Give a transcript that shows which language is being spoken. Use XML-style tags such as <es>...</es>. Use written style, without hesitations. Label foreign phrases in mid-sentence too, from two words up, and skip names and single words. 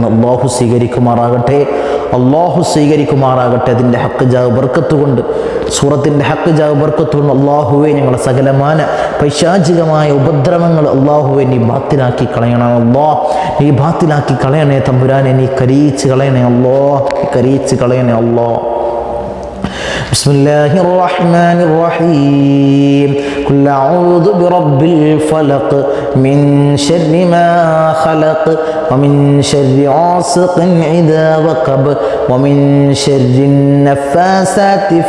<ml>അല്ലാഹു സ്വീകരിക്കുമാറാകട്ടെ, അല്ലാഹു സ്വീകരിക്കുമാറാകട്ടെ. അതിൻ്റെ ഹക്ക് ജാവ് ബർക്കത്ത് കൊണ്ട്, സൂറത്തിൻ്റെ ഹക്ക് ജാവ് ബർക്കത്ത് കൊണ്ട് അല്ലാഹുവേ ഞങ്ങളെ സകലമാന പൈശാചികമായ ഉപദ്രവങ്ങൾ അല്ലാഹുവേ നീ ബാത്തിലാക്കി കളയണം അല്ലാഹ്, നീ ബാത്തിലാക്കി കളയണേ തമ്പുരാനെ, നീ കരീച്ച് കളയണേ അല്ലാഹ്, നീ കരീച്ച് കളയണേ അല്ലാഹ്.</ml> <ar>بسم الله الرحمن الرحيم قل أعوذ برب الفلق من شر ما خلق ومن شر غاسق إذا وقب ومن شر النفاثات في</ar>